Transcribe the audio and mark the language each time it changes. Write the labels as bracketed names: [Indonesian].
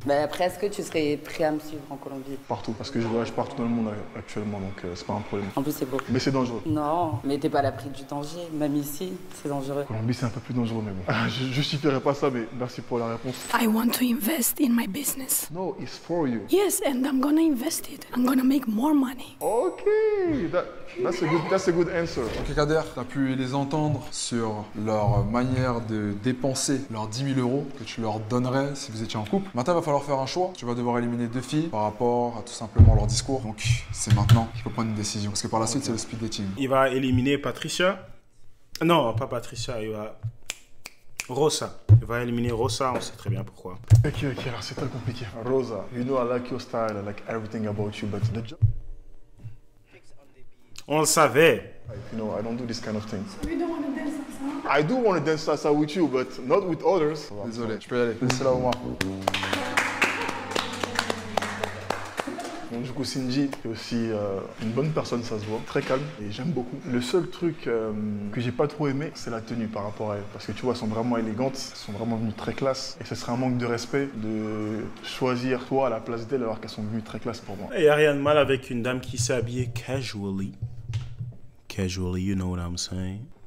[French] Bah après, est-ce que tu serais prêt à me suivre en Colombie? Partout, parce que je voyage partout dans le monde actuellement, donc c'est pas un problème. En plus, c'est beau. Mais c'est dangereux. Non, mais t'es pas à l'abri du danger. Même ici, c'est dangereux. Colombie, c'est un peu plus dangereux, mais bon. Je justifierai pas ça, mais merci pour la réponse. [English] I want to invest in my business. No, it's for you. Yes, and I'm gonna invest it. I'm gonna make more money. Ok, that's a good answer. [French] Ok Kader, tu as pu les entendre sur leur manière de dépenser leurs 10 000 € que tu leur donnerais si vous étiez en couple. Maintenant, il va falloir faire un choix. Tu vas devoir éliminer 2 filles par rapport à tout simplement leur discours. Donc, c'est maintenant qu'il faut prendre une décision. Parce que par la suite, c'est le speed dating. Il va éliminer Patricia. Non, pas Patricia. Rosa. Il va éliminer Rosa, on sait très bien pourquoi. Ok, alors c'est très compliqué. [English] Rosa, you know I like your style, I like everything about you, but the job... [French] On le savait. [English] You know, I don't do this kind of things. I do want to dance salsa with you, but not with others. [French] Désolé, je peux y aller. Laissez-la au moins. Donc du coup, Sinji est aussi une bonne personne, ça se voit, très calme et j'aime beaucoup. Le seul truc que j'ai pas trop aimé, c'est la tenue par rapport à elle. Parce que tu vois, elles sont vraiment élégantes, elles sont vraiment venues très classe. Et ce serait un manque de respect de choisir toi à la place d'elle alors qu'elles sont venues très classe pour moi. Il n'y a rien de mal avec une dame qui s'est habillée casually. [English] Casually, you know what I'm saying.